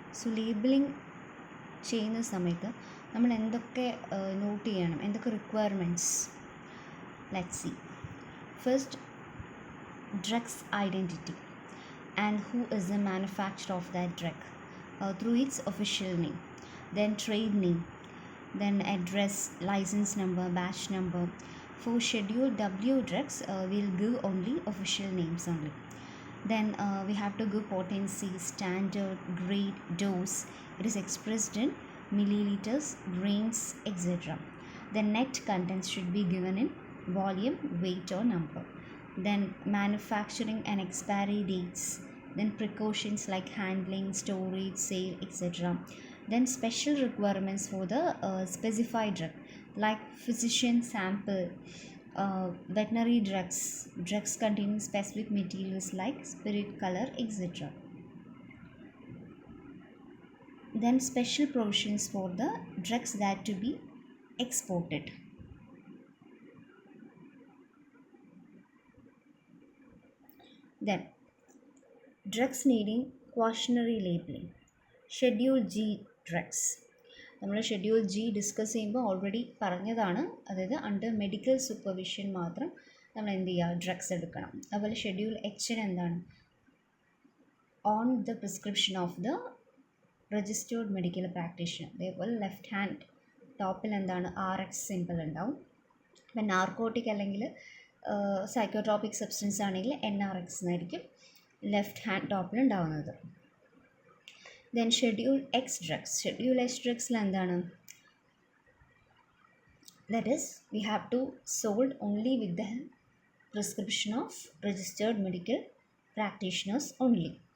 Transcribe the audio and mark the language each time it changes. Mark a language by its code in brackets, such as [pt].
[ml] Labelling ചെയ്യുന്ന സമയത്ത് നമ്മൾ എന്തൊക്കെ നോട്ട് ചെയ്യണം, എന്തൊക്കെ requirements. Let's see. [en] First, drugs identity and who is the manufacture of that drug through its official name. Then trade name, then address, license number, batch number. For schedule W drugs, we'll give only official names only. Then we have to give potency, standard, grade, dose. It is expressed in milliliters, grains, etc. The net contents should be given in volume, weight or number. Then manufacturing and expiry dates. Then precautions like handling, storage, sale, etc. Then special requirements for the specified drug, like physician sample, veterinary drugs containing specific materials like spirit, color, etc. Then special provisions for the drugs that to be exported. Then drugs needing cautionary labeling. [ml] Schedule G drugs. നമ്മൾ schedule G discuss ചെയ്യുമ്പോൾ already പറഞ്ഞതാണ്, അതായത് under medical supervision മാത്രം നമ്മൾ എന്ത് ചെയ്യുക, drugs എടുക്കണം. അതുപോലെ ഷെഡ്യൂൾ എച്ചിന് എന്താണ്, [en] On the prescription of the registered medical practitioner. [ml] അതേപോലെ ലെഫ്റ്റ് ഹാൻഡ് ടോപ്പിൽ എന്താണ്, RX സിമ്പിൾ ഉണ്ടാവും. ഇപ്പം നാർക്കോട്ടിക് അല്ലെങ്കിൽ സൈക്കോട്രോപിക് സബ്സ്റ്റൻസ് ആണെങ്കിൽ NRX എന്നായിരിക്കും ലെഫ്റ്റ് ഹാൻഡ് ടോപ്പിൽ ഉണ്ടാവുന്നത്. [en] Then schedule X drugs. Schedule X drugsൽ എന്താണ്, that is we have to sold only with the prescription of registered medical practitioners only.